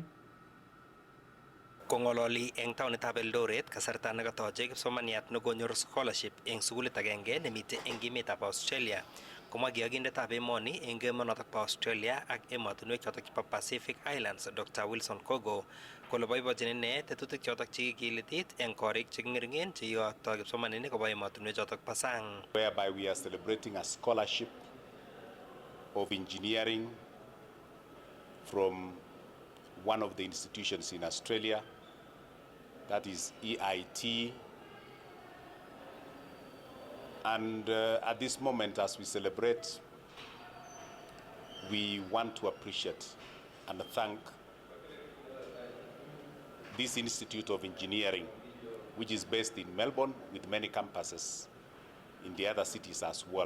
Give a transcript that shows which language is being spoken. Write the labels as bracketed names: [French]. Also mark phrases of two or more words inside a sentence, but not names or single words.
[Kalenjin] Kong'ololi eng taonitab Eldoret kasarta nekatoche kipsomaniat nekonyor scholarship eng sukulit agenge nemite eng emetab Australia, komwa kiyokindetab emoni eng emonotok bo Australia ak emotinwek chotok chebo Pacific Islands Dr. Wilson Kogo kole boibochin ine tetutik chotok chekikilitit eng korik cheking'ering'en cheiyotoi kipsomaninik kobo emotinwek chotok bo sang. [English] Whereby we are celebrating a scholarship of engineering from one of the institutions in Australia, that is EIT. And at this moment, as we celebrate, we want to appreciate and thank this Institute of Engineering, which is based in Melbourne with many campuses in the other cities as well.